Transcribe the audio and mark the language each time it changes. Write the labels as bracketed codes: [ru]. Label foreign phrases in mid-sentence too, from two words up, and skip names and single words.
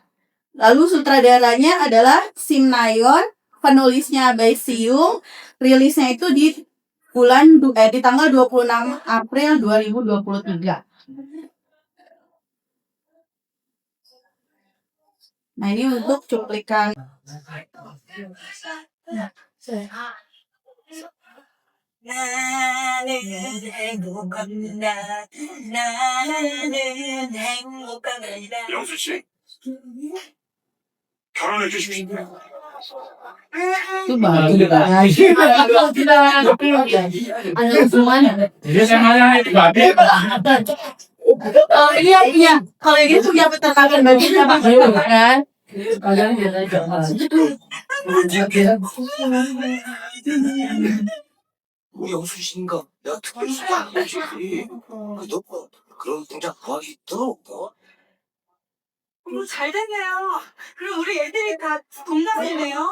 [id] Lalu sutradaranya adalah Sim Nayeon, penulisnya Bae Siyung. Rilisnya itu di di tanggal 26 April 2023. Nah, ini untuk cuplikan. [ko] 영수 씨, 결혼해 주십시오. [id] Itu baru ada hubungan. Oh, iya. Kalau ini tuh yang peternakan babinya, Pak. Kan? [ko] 우리 영수 씨인가? 내가 특별히 수고 안 해주지. 너 그런 동작 구하기 힘들어. 잘 됐네요. 그럼 우리 애들이 다 동갑이네요.